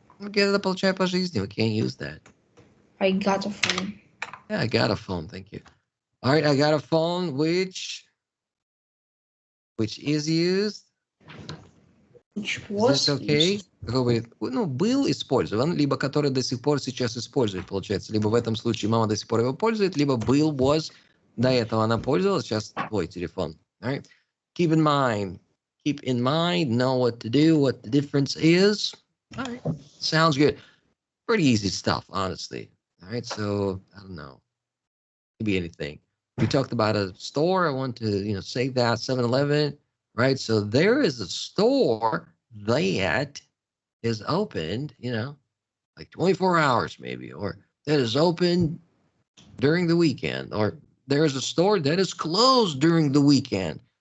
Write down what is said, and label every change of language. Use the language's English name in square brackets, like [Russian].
[English] Get [Russian] это получай по жизни. [English] We can't use that. I got a phone. Yeah, I got a phone. Thank you. All right, I got a phone which is used. Which was okay? [Russian] Ну, был использован, либо который до сих пор сейчас использует, получается. Либо в этом случае мама до сих пор его пользует, либо был, was, до этого она пользовалась, сейчас твой телефон. [English] All right? Keep in mind, know what to do, what the difference is. All right, sounds good. Pretty easy stuff, honestly. All right, so I don't know. It could be anything. We talked about a store. I want to, say that 7-Eleven, right? So there is a store that is opened, like 24 hours maybe, or that is open during the weekend, or there is a store that is closed during the weekend.